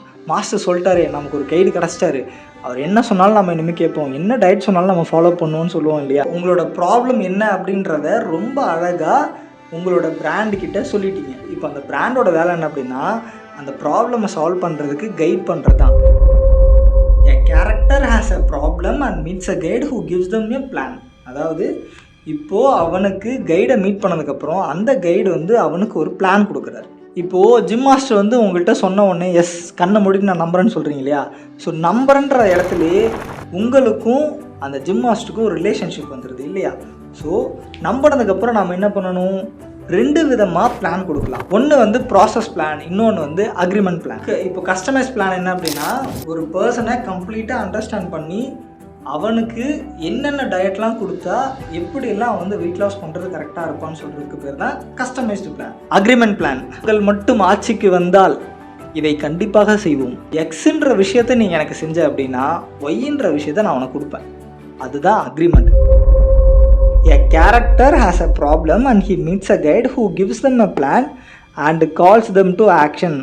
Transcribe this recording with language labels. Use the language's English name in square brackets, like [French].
[Tamil] Master சொல்லிட்டாரு, நமக்கு ஒரு கைடு கிடச்சிட்டாரு, அவர் என்ன சொன்னாலும் நம்ம இனிமேல் கேட்போம், என்ன டயட் சொன்னாலும் நம்ம ஃபாலோ பண்ணுவோம்னு சொல்லுவோம் இல்லையா? உங்களோட ப்ராப்ளம் என்ன அப்படின்றத ரொம்ப அழகாக உங்களோட பிராண்டுக்கிட்ட சொல்லிட்டீங்க. இப்போ அந்த பிராண்டோட வேலை என்ன அப்படின்னா அந்த ப்ராப்ளமை சால்வ் பண்ணுறதுக்கு கைட் பண்ணுறது தான். [English] A character has a problem and meets a guide who gives them a plan. [Tamil] அதாவது இப்போது அவனுக்கு கைடை மீட் பண்ணதுக்கப்புறம் அந்த கைடு வந்து அவனுக்கு ஒரு பிளான் கொடுக்குறாரு. இப்போது ஜிம் மாஸ்டர் வந்து உங்கள்கிட்ட சொன்ன உடனே எஸ் கண்ணை மூடிட்டு நான் நம்புறேன்னு சொல்கிறீங்க இல்லையா? ஸோ நம்புறன்ற இடத்துலையே உங்களுக்கும் அந்த ஜிம் மாஸ்டருக்கும் ஒரு ரிலேஷன்ஷிப் வந்துடுது இல்லையா? ஸோ நம்பினதுக்கப்புறம் நம்ம என்ன பண்ணணும்? 2 விதமாக பிளான் கொடுக்கலாம். ஒன்று வந்து ப்ராசஸ் பிளான், இன்னொன்று வந்து அக்ரிமெண்ட் பிளான். இப்போ கஸ்டமைஸ் பிளான் என்ன அப்படின்னா, ஒரு பர்சனை கம்ப்ளீட்டாக அண்டர்ஸ்டாண்ட் பண்ணி அவனுக்கு என்னென்ன டயட்லாம் கொடுத்தா எப்படியெல்லாம் வந்து வெயிட் லாஸ் பண்ணுறது கரெக்டாக இருப்பான்னு சொல்கிறதுக்கு பேர் தான் கஸ்டமைஸ்டு பிளான். அக்ரிமெண்ட் பிளான், மக்கள் மட்டும் ஆட்சிக்கு வந்தால் இதை கண்டிப்பாக செய்வோம். எக்ஸுன்ற விஷயத்தை நீங்கள் எனக்கு செஞ்ச அப்படின்னா ஒய்ன்ற விஷயத்தை நான் உனக்கு கொடுப்பேன். அதுதான் agreement. [English] A character has a problem and he meets a guide who gives them a plan and calls them to action.